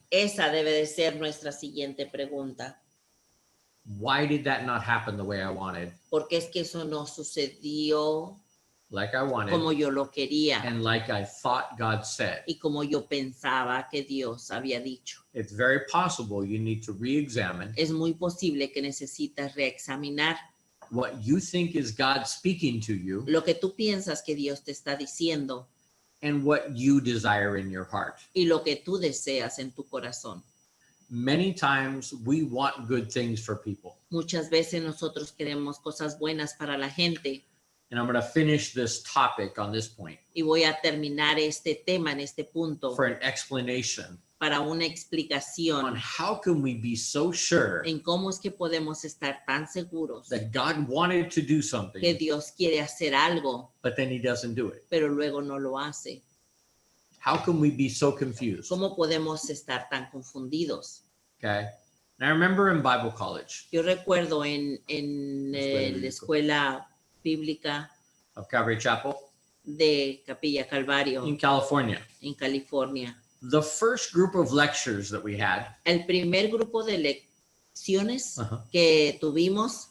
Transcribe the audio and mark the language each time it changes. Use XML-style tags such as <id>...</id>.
<es>Esa debe de ser nuestra siguiente pregunta.</es> <en>Why did that not happen the way I wanted,</en> <es>¿Por qué es que eso no sucedió</es> <en>like I wanted,</en> <es>como yo lo quería</es> <en>and like I thought God said?</en> <es>y como yo pensaba que Dios había dicho?</es> <en>It's very possible you need to re-examine</en> <es>Es muy posible que necesitas reexaminar</es> <en>what you think is God speaking to you</en> <es>lo que tú piensas que Dios te está diciendo</es> <en>and what you desire in your heart.</en> <es>y lo que tú deseas en tu corazón.</es> <en>Many times we want good things for people.</en> <es>Muchas veces nosotros queremos cosas buenas para la gente</es> <en>And I'm going to finish this topic on this point</en> <es>y voy a terminar este tema en este punto</es> <en>for an explanation</en> <es>para una</es> <en>on</en> <es>explicación</es> <en>how can we be so sure</en> <es>en cómo es que podemos estar tan seguros</es> <en>that God wanted to do</en> <es>que</es> <en>something,</en> <es>Dios quiere hacer algo,</es> <en>but then he doesn't do it.</en> <es>pero luego no lo hace.</es> <en>How can we be so confused?</en> <es>¿Cómo podemos estar tan confundidos?</es> <en>Okay. And I remember in Bible college</en> <es>Yo recuerdo en la escuela bíblica</es> <en>of Calvary Chapel</en> <es>de Capilla Calvario</es> <en>in California,</en> <es>en California.</es> <en>the first group of lectures that we had</en> <es>El primer grupo de lecciones que tuvimos</es>